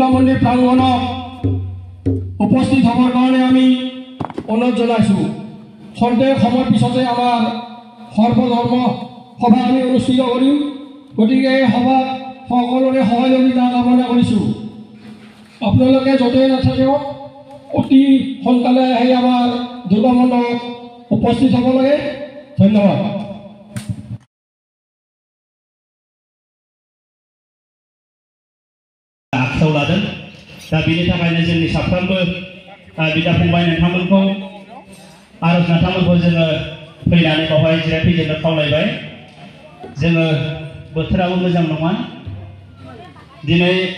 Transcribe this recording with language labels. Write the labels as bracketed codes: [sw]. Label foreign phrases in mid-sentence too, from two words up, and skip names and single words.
[as] মন্দিৰ প্ৰাংগণত উপস্থিত হ'বৰ কাৰণে আমি অনুৰোধ জনাইছোঁ সন্দেহ সময়ৰ পিছতে আমাৰ সৰ্বধৰ্ম সভা আমি অনুষ্ঠিত কৰিম গতিকে এই সভাত সকলোৰে সহযোগিতা কামনা কৰিছোঁ আপোনালোকে য'তেই নাথাকিব অতি সোনকালে আহি আমাৰ দুৰ্গা মণ্ডপত উপস্থিত হ'ব লাগে ধন্যবাদ [brx] आखायाव लादों दा बेनि थाखायनो जोंनि साफ्रोमबो बिदा फंबाय नोंथांमोनखौ आरज नोंथांमोनखौ जोङो फैनानै बावहाय जिरायफैजेननो खावलायबाय जोङो बोथोराबो मोजां नङा दिनै